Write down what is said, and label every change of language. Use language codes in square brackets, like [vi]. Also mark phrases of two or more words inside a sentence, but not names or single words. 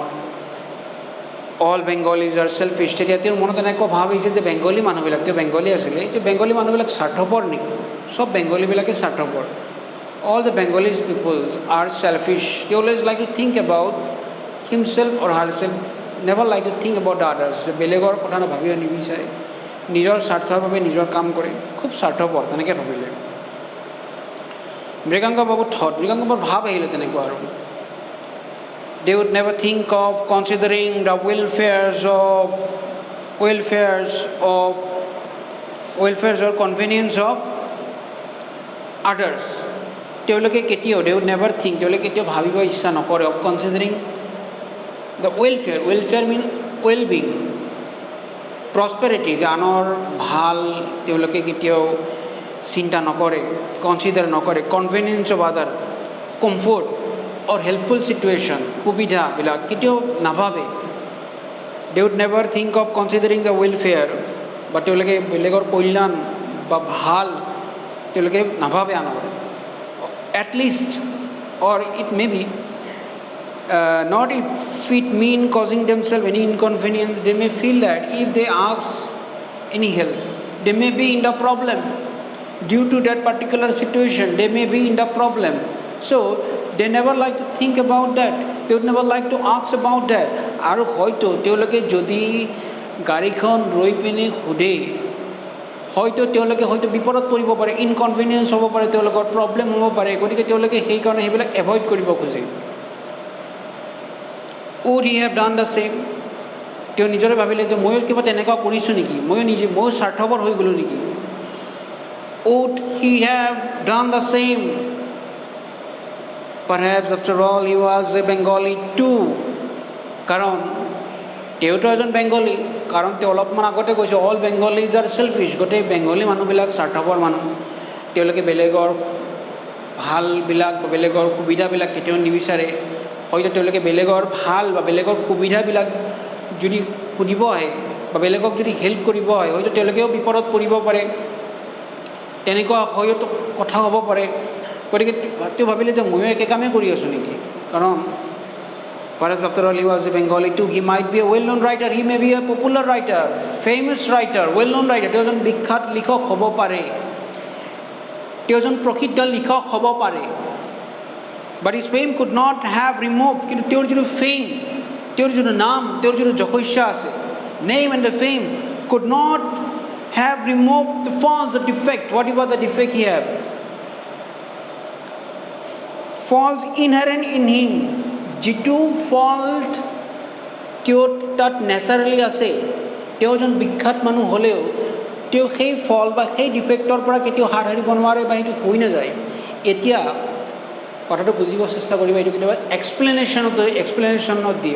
[en] All Bengalis are selfish. [as] তেতিয়া তেওঁৰ মনত এনেকুৱা ভাৱ আহিছে যে বেংগলী মানুহবিলাক, তেওঁ বেংগলী আছিলে, যে বেংগলী মানুহবিলাক স্বাৰ্থপৰ নেকি, চব বেংগলীবিলাকে স্বাৰ্থপৰ। [en] All the Bengalis people are selfish. They always like to think about himself or herself, never like to think about the others. [as] যে বেলেগৰ কথা ভাবিব নিবিচাৰে, নিজৰ স্বাৰ্থৰ বাবে নিজৰ কাম কৰে, খুব স্বাৰ্থপৰ তেনেকৈ ভাবিলে। মৃগাংক বাবুৰ ভাৱ আহিলে তেনেকুৱা আৰু। [en] They would never think of considering the welfares or convenience of others. [as] তেওঁলোকে কেতিয়াও [en] they would never think, [as] তেওঁলোকে কেতিয়াও ভাবিব ইচ্ছা নকৰে [en] of considering the welfare mean well-being, prosperity, [as] যে আনৰ ভাল তেওঁলোকে কেতিয়াও চিন্তা নকৰে, কনচিডাৰ নকৰে। [en] convenience of other, comfort or helpful situation, [as] সুবিধাবিলাক কেতিয়াও নাভাবে। [en] they would never think of considering the welfare, [as] বা তেওঁলোকে বেলেগৰ কল্যাণ বা ভাল তেওঁলোকে নাভাবে আনৰ। [en] at least, or it may be not if it mean causing themselves any inconvenience, they may feel that if they ask any help, they may be in the problem. Due to that particular situation, they may be in the problem. So they never like to think about that, they would never like to ask about that. [as] আৰু হয়তো তেওঁলোকে যদি গাড়ীখন ৰৈ পিনে সোধে, হয়তো তেওঁলোকে বিপদত পৰিব পাৰে, ইনকনভিনিয়েঞ্চ হ'ব পাৰে, তেওঁলোকৰ প্ৰব্লেম হ'ব পাৰে, গতিকে তেওঁলোকে সেইকাৰণে সেইবিলাক এভইড কৰিব খোজে। [en] would he have done the same? [as] তেওঁ নিজৰে ভাবিলে যে ময়ো কিবা তেনেকুৱা কৰিছোঁ নেকি, ময়ো স্বাৰ্থপৰ হৈ গ'লোঁ নেকি। [en] would he have done the same? Perhaps after all he was a Bengali too. [as] কাৰণ তেওঁতো এজন বেংগলী, কাৰণ তেওঁ অলপমান আগতে কৈছে [en] All Bengalis are selfish, [as] গোটেই বেংগলী মানুহবিলাক স্বাৰ্থপৰ মানুহ, তেওঁলোকে বেলেগৰ ভালবিলাক বা বেলেগৰ সুবিধাবিলাক কেতিয়াও নিবিচাৰে। হয়তো তেওঁলোকে বেলেগৰ ভাল বা বেলেগৰ সুবিধাবিলাক যদি সুধিব আহে বা বেলেগক যদি হেল্প কৰিব আহে, হয়তো তেওঁলোকেও বিপদত পৰিব পাৰে, তেনেকুৱা হয়তো কথা হ'ব পাৰে। গতিকে তেওঁ ভাবিলে যে ময়ো একে কামেই কৰি আছোঁ নেকি, কাৰণ [en] perhaps after all he was a Bengali too, he might be a well-known writer, he may be a popular writer, famous writer, well-known writer, [as] তেওঁ এজন বিখ্যাত লিখক হ'ব পাৰে, তেওঁ এজন প্ৰসিদ্ধ লিখক হ'ব পাৰে। [en] But his fame could not have removed. [as] কিন্তু তেওঁৰ যিটো fame, তেওঁৰ যিটো নাম, তেওঁৰ যিটো যশস্যা আছে, [en] name and the fame could not have removed the faults or defect. Whatever the defect he had, faults inherent in him. [as] যিটো fault তেওঁৰ তাত naturally আছে, তেওঁ এজন বিখ্যাত মানুহ হ'লেও তেওঁ সেই ফল বা সেই ডিফেক্টৰ পৰা কেতিয়াও হাত সাৰিব নোৱাৰে বা সেইটো হৈ নাযায়। এতিয়া কথাটো বুজিব চেষ্টা কৰিবা, এইটো কেতিয়াবা এক্সপ্লেনেশ্যনত দিয়ে।